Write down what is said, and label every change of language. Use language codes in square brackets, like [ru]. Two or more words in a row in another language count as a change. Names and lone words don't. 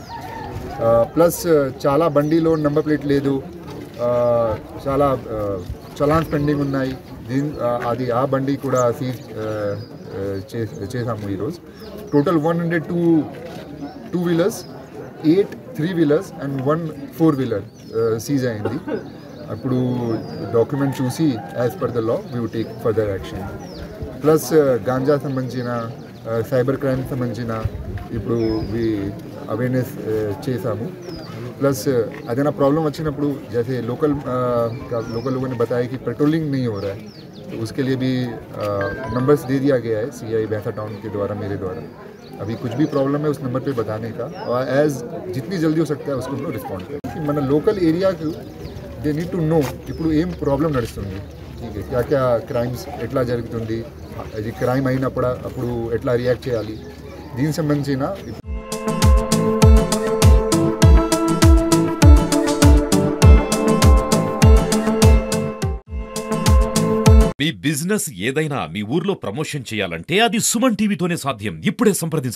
[te] ప్లస్ చాలా బండిలో నెంబర్ ప్లేట్ లేదు, చాలా చలాన్స్ పెండింగ్ ఉన్నాయి, అది ఆ బండి కూడా సీజ్ చేసాము ఈరోజు. టోటల్ 102 2-వీలర్స్, 8 3-వీలర్స్ అండ్ 1 4-వీలర్ సీజ్ అయింది. అప్పుడు డాక్యుమెంట్ చూసి [en] as per the law we would take further action. [te] ప్లస్ గాంజా సంబంధించిన, సైబర్ క్రైమ్ సంబంధించిన ఇప్పుడు అవేర్నెస్ చేసాము. [hi] प्लस अदना प्रॉब्लम వచ్చినప్పుడు जैसे लोकल लोगों ने बताया कि पेट्रोलिंग नहीं हो रहा है, तो उसके लिए भी नंबर्स दे दिया गया है सीआई भैंसा टाउन के द्वारा, मेरे द्वारा. अभी कुछ भी प्रॉब्लम है उस नंबर पे बताने का, और एज जितनी जल्दी हो सकता है उसको हम लोग रिस्पॉन्ड करें. [te] మన లోకల్ ఏరియాకు [en] they need to know [te] ఇప్పుడు ఏం ప్రాబ్లం నడుస్తుంది, క్యా క్రైమ్స్ ఎట్లా జరుగుతుంది, అది క్రైమ్ అయినప్పుడు అప్పుడు ఎట్లా రియాక్ట్ చేయాలి, దీనికి సంబంధించిన మీ బిజినెస్ ఏదైనా మీ ఊర్లో ప్రమోషన్ చేయాలంటే అది సుమన్ టీవీతోనే సాధ్యం.